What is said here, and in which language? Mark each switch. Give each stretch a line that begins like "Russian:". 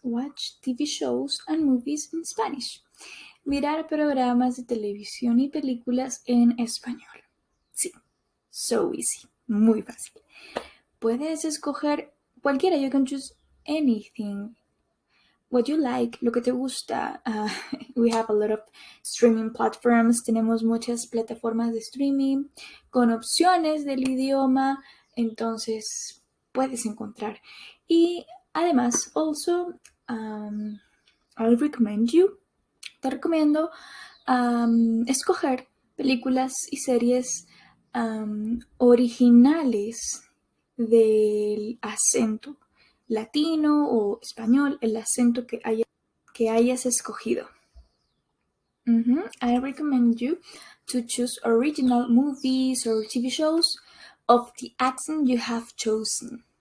English: Watch TV shows and movies in Spanish.
Spanish: Mirar programas de televisión y películas en español. Sí,
English: so easy,
Spanish: muy fácil. Puedes escoger cualquiera,
English: you can choose anything. What you like,
Spanish: lo que te gusta.
English: We have a lot of streaming platforms.
Spanish: Tenemos muchas plataformas de streaming con opciones del idioma. Entonces puedes encontrar. Y además,
English: also, I'll recommend you.
Spanish: Te recomiendo escoger películas y series originales del acento latino o español, el acento que hayas escogido.
English: I recommend you to choose original movies or TV shows of the accent you have chosen.